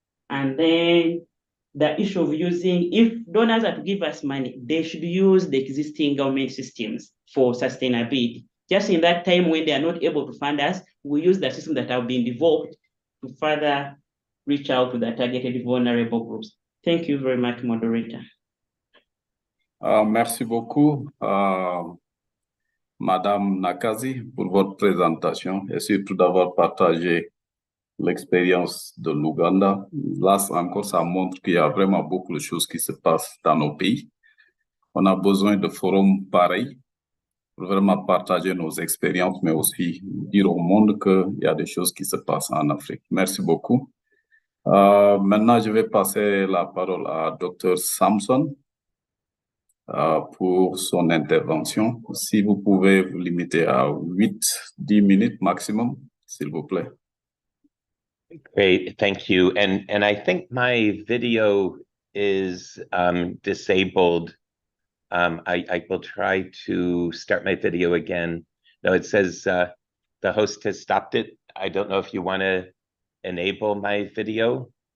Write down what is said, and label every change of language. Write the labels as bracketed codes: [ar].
[en] And then the issue of using, if donors are to give us money, they should use the existing government systems for sustainability. Just in that time when they are not able to fund us, we use the systems that have been developed to further reach out to the targeted vulnerable groups. Thank you very much, moderator. [fr] Merci beaucoup, Madame Nakazi, pour votre présentation et surtout d'avoir partagé l'expérience de l'Ouganda. Là encore, ça montre qu'il y a vraiment beaucoup de choses qui se passent dans nos pays. On a besoin de forums pareils pour vraiment partager nos expériences, mais aussi dire au monde qu'il y a des choses qui se passent en Afrique. Merci beaucoup. Maintenant, je vais passer la parole à Dr. Samson pour son intervention. Si vous pouvez vous limiter à 8-10 minutes maximum, s'il vous plaît. [en] Great, thank you. And I think my video is disabled. I will try to start my video again. No, it says the host has stopped it. I don't know if you want to enable my video.